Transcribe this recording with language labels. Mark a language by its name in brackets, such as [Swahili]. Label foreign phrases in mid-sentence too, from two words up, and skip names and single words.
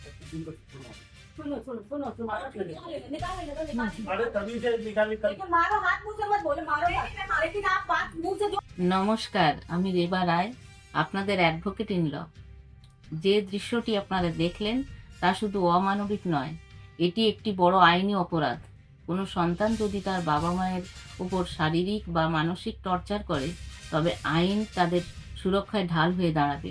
[Hindi] सुनो सुनो सुनो सुनो निकालो निकालो अरे तभी से निकाली लेकिन मारो हाथ मुंह से मत बोलो मारो लेकिन आप बात मुंह से [Bangla] নমস্কার, আমি রেবা রায়, আপনাদের [English] advocate in law. [Bangla] যে দৃশ্যটি আপনারা দেখলেন তা শুধু অমানবিক নয়, এটি একটি বড় আইনি অপরাধ। কোনো সন্তান যদি তার বাবা মায়ের উপর শারীরিক বা মানসিক টর্চার করে, তবে আইন তাদের সুরক্ষায় ঢাল হয়ে দাঁড়াবে।